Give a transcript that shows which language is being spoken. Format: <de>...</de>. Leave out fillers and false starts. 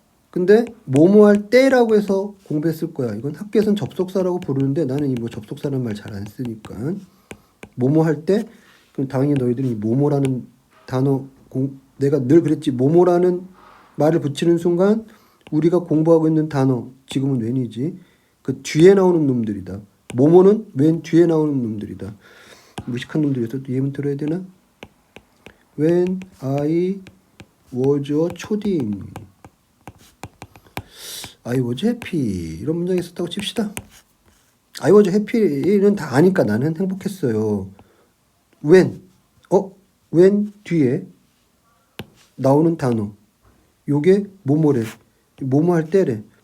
<ko>근데 뭐뭐 할 때라고 해서 공부했을 거야. 이건 학교에서는 접속사라고 부르는데 나는 이 뭐 접속사라는 말 잘 안 쓰니까 뭐뭐 할 때 그럼 당연히 너희들이 뭐뭐라는 단어 내가 늘 그랬지. 뭐뭐라는 말을 붙이는 순간 우리가 공부하고 있는 단어 지금은 when이지. 그 뒤에 나오는 놈들이다. 뭐뭐는 when 뒤에 나오는 놈들이다. 무식한 놈들이어서 예문 들어야 되나?</ko> <en>When I was 초딩. I was happy.</en> <ko>이런 문장이 있었다고 칩시다.</ko> <en>I was happy</en> <ko>는 다 아니까 나는 행복했어요. when 뒤에 나오는 단어. 요게 뭐뭐래. 뭐뭐 할 때래.</ko>